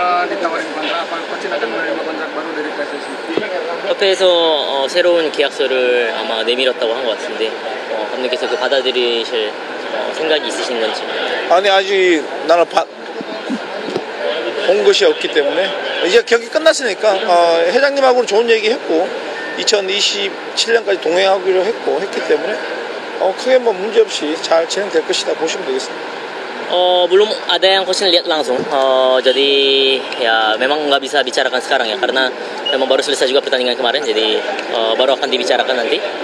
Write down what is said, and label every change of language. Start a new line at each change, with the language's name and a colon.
Indonesian: ditawarin kontrak, apa coach akan menerima kontrak baru dari PSSI?
Korean: 협회에서 새로운 계약서를 아마 내밀었다고 한 것 같은데 감독께서 그 받아들이실 생각이 있으신 건지. 아니 아직 나는 본 것이 없기 때문에 이제 경기 끝났으니까 회장님하고는 좋은 얘기 했고 2027년까지 동행하기로 했기 때문에 크게 뭐 문제 없이 잘 진행될 것이다 보시면 되겠습니다.
Indonesian: Belum ada yang coach lihat langsung, jadi ya memang nggak bisa bicarakan sekarang ya karena memang baru selesai juga pertandingan kemarin, jadi baru akan dibicarakan nanti.